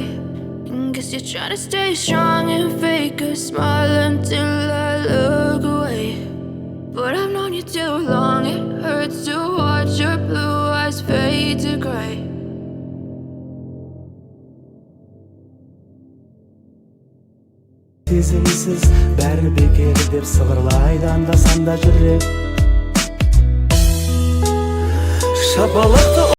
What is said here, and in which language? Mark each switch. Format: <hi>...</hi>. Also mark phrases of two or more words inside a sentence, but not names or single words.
<en>And guess you're trying to stay strong and fake a smile until I look away. But I've known you too long, it hurts to watch your blue eyes fade to gray.</en> <kk>Сезімсіз бәрі бекер деп сыбырлайды анда-санда жүрек. Шапалақты</kk>